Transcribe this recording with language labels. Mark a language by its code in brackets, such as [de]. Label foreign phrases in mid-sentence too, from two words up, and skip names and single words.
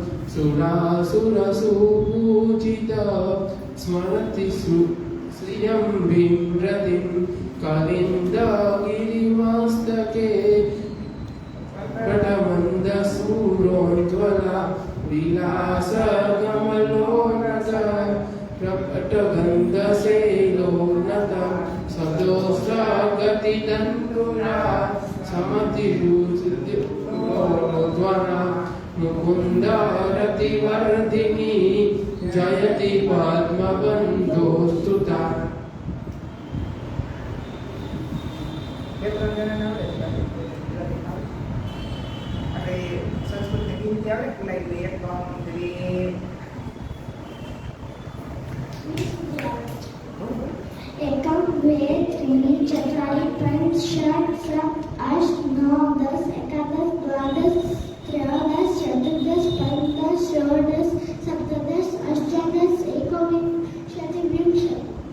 [sa] सुरासुरसुपूजित स्मरति श्रियं बिभ्रतिं कलिन्दगिरिमस्तके प्रकटमन्दसूरोज्ज्वला विलासगमलोनत प्रकटगन्धसेलोनतं सदोषगतिदन्तुरा समतिरुज्ज्वला मुकुन्दरतिवर्धिनी जयति पद्मबन्धोस्तुता. [gu] બે ત્રણ જણાને આવડે છે બાકી ગુજરાતી આવડે. આપણે સંસ્કૃત ને કેવી રીતે આવડે બોલાવી દઈએ. [sa] एकं द्वे त्रीणि चत्वारि पञ्च षट् सप्त अष्ट नव दश एकादश द्वादश त्रयोदश चतुर्दश पञ्चदश षोडश सप्तदश अष्टादश एकोनविंशतिः विंशतिः